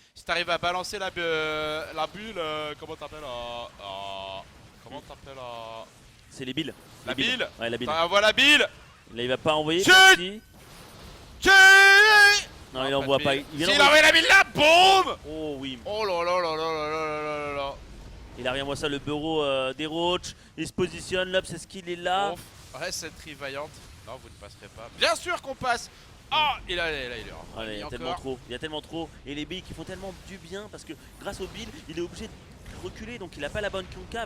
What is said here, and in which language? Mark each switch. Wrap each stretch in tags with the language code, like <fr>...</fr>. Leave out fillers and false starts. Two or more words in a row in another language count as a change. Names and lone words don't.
<fr>Si t'arrives à balancer la bulle, comment t'appelles comment t'appelles C'est les billes. La Les billes. bille. Ouais, la bille. T'envoies la bille. Là, il va pas envoyer. Chut Si. Tchè. Non, il envoie pas. Il vient S'il d'envoyer. envoie la bille là, boum. Oh oui. Oh là là là là là là là là là. Et là, regarde-moi ça, le bureau des Roach. Il se positionne. L'Obs, est-ce qu'il est là? Ouf. Ouais, cette vaillante. Non, vous ne passerez pas. Bien sûr qu'on passe. Ah, il est là. Allez, il y a encore. tellement trop. Il y a tellement trop. Et les billes qui font tellement du bien parce que grâce aux billes, il est obligé de reculer, donc il a pas la bonne concave.</fr>